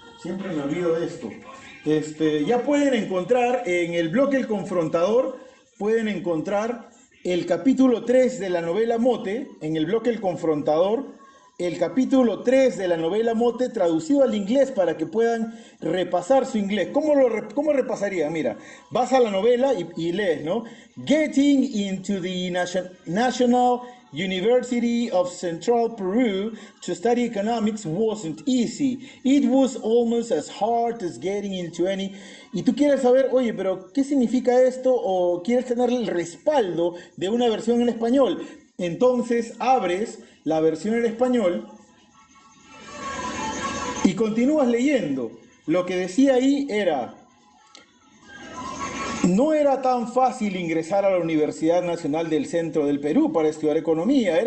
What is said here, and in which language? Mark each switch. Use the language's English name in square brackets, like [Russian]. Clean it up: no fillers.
[Spanish] Siempre me olvido de esto. Ya pueden encontrar en el blog El Confrontador, pueden encontrar el capítulo 3 de la novela Mote, en el blog El Confrontador, el capítulo 3 de la novela Mote traducido al inglés para que puedan repasar su inglés. ¿Cómo repasaría? Mira, vas a la novela y lees, ¿no? [English] Getting into the National University of Central Peru to study economics wasn't easy. It was almost as hard as getting into any... [Spanish] Y tú quieres saber, oye, pero ¿qué significa esto? O quieres tener el respaldo de una versión en español. Entonces abres la versión en español y continúas leyendo. Lo que decía ahí era: no era tan fácil ingresar a la Universidad Nacional del Centro del Perú para estudiar economía.